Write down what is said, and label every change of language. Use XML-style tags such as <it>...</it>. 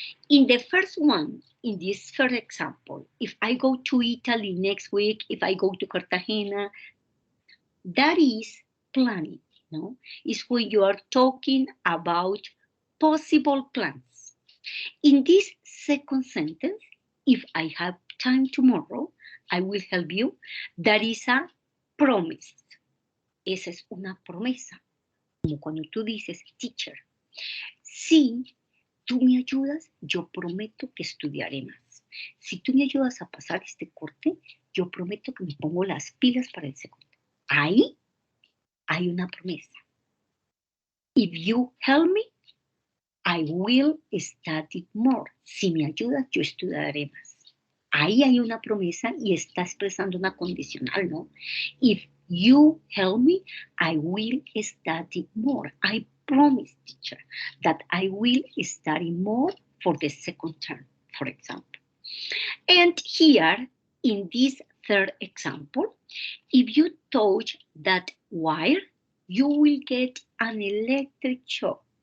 <en>In the first one, in this first example, if I go to Italy next week, if I go to Cartagena, that is planning, no? It's when you are talking about possible plans. In this second sentence, if I have time tomorrow, I will help you, that is a promise.</en> <es>Esa es una promesa. Como cuando tú dices, teacher, si tú me ayudas, yo prometo que estudiaré más. Si tú me ayudas a pasar este corte, yo prometo que me pongo las pilas para el segundo. Ahí hay una promesa.</es> <en>If you help me, I will study more.</en> <es>Si me ayudas, yo estudiaré más. Ahí hay una promesa y está expresando una condicional, ¿no?</es> <en>If you help me, I will study more. I promise, teacher, that I will study more for the second term, for example. And here, in this third example, if you touch that wire, you will get an electric shock.</en>